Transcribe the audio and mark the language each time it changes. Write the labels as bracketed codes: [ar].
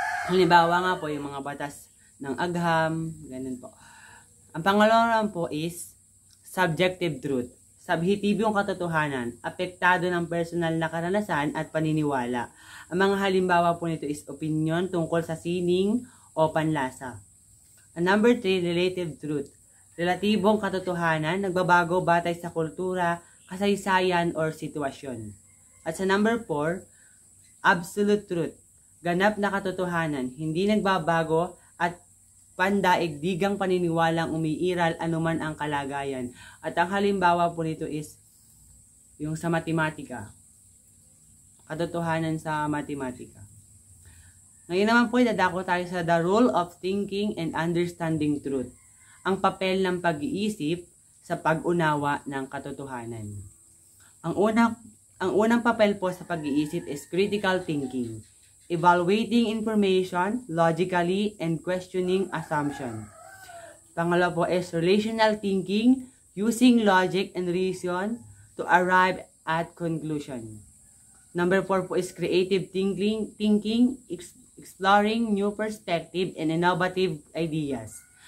[tl] Halimbawa nga po, yung mga batas ng agham, ganun po. Ang pangalawa po is [en] subjective truth. [tl] Subjektibyong katotohanan, apektado ng personal na karanasan at paniniwala. Ang mga halimbawa po nito is opinion tungkol sa sining o panlasa. Ang number 3, [en] relative truth. [tl] Relatibong katotohanan, nagbabago batay sa kultura, kasaysayan, or sitwasyon. At sa number 4, [en] absolute truth. [tl] Ganap na katotohanan, hindi nagbabago at pandaigdigang paniniwalang umiiral anuman ang kalagayan. At ang halimbawa po nito is yung sa matematika. Katotohanan sa matematika. Ngayon naman po, dadako tayo sa [en] the role of thinking and understanding truth. [tl] Ang papel ng pag-iisip sa pag-unawa ng katotohanan. Ang unang papel po sa pag-iisip is [en] critical thinking. Evaluating information logically and questioning assumption. [tl] Pangalawa po [en] is relational thinking, using logic and reason to arrive at conclusion. Number 4 po is creative thinking, exploring new perspective and innovative ideas.